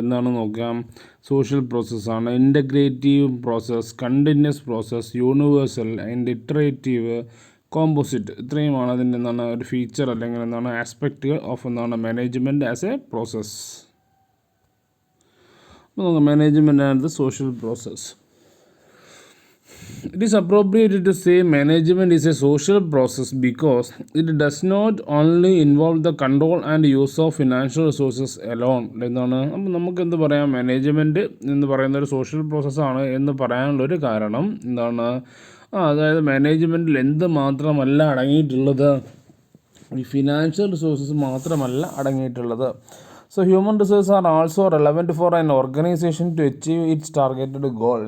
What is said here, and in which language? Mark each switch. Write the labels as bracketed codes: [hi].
[ml] എന്താണ് നോക്കാം, സോഷ്യൽ പ്രോസസ്സാണ്, integrative process, continuous process, universal and iterative, composite. ഇത്രയുമാണ് അതിൻ്റെ എന്താണ് ഒരു ഫീച്ചർ അല്ലെങ്കിൽ എന്താണ് ആസ്പെക്റ്റ് ഓഫ് എന്താണ് മാനേജ്മെൻറ്റ് ആസ് എ പ്രോസസ്. അപ്പോൾ നോക്കാം, management and the social process. [en] It is appropriate to say management is a social process because it does not only involve the control and use of financial resources alone. [ml] എന്നാണ്. അപ്പം നമുക്ക് എന്ത് പറയാം, management എന്ന് പറയുന്ന ഒരു സോഷ്യൽ പ്രോസസ്സാണ് എന്ന് പറയാനുള്ളൊരു കാരണം എന്താണ്, അതായത് മാനേജ്മെൻറ്റിൽ എന്ത് മാത്രമല്ല അടങ്ങിയിട്ടുള്ളത്, ഈ ഫിനാൻഷ്യൽ റിസോഴ്സസ് മാത്രമല്ല അടങ്ങിയിട്ടുള്ളത്. [en] So human resource are also relevant for an organisation to achieve its targeted goal.